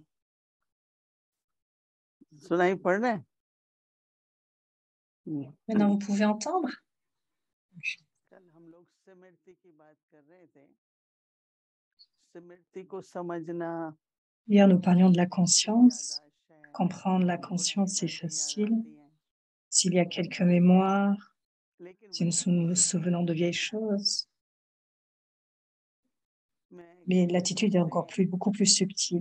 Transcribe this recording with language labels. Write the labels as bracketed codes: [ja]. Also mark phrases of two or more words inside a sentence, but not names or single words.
[hi] सुनाई पड़ रहा है? [fr] Maintenant, vous pouvez entendre. [hi] कल हम लोग स्मृति की बात कर रहे थे। स्मृति को समझना, [fr] Hier, nous parlions de la conscience. Comprendre la conscience, c'est facile. S'il y a quelques mémoires, si nous nous souvenons de vieilles choses. Mais l'attitude est encore beaucoup plus subtile.